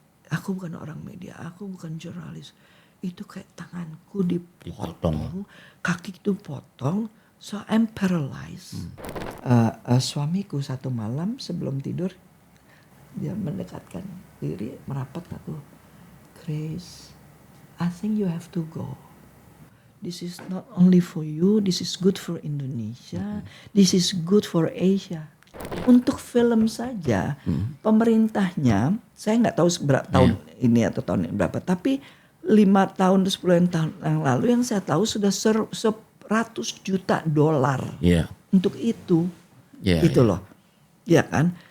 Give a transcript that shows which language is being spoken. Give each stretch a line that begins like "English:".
Indonesian: Aku bukan orang media, aku bukan jurnalis. Itu kayak tanganku dipotong, kaki itu potong,
English: so I'm paralyzed.
Indonesian: Suamiku satu malam sebelum tidur, dia mendekatkan diri, merapat aku.
English: Grace, I think you have to go. This is not only for you, this is good for Indonesia, this is good for Asia.
Indonesian: Untuk film saja, pemerintahnya, saya nggak tahu berapa tahun ini atau tahun ini berapa, tapi 5 tahun, 10 tahun yang lalu yang saya tahu sudah $100 juta untuk itu, gitu loh, ya kan?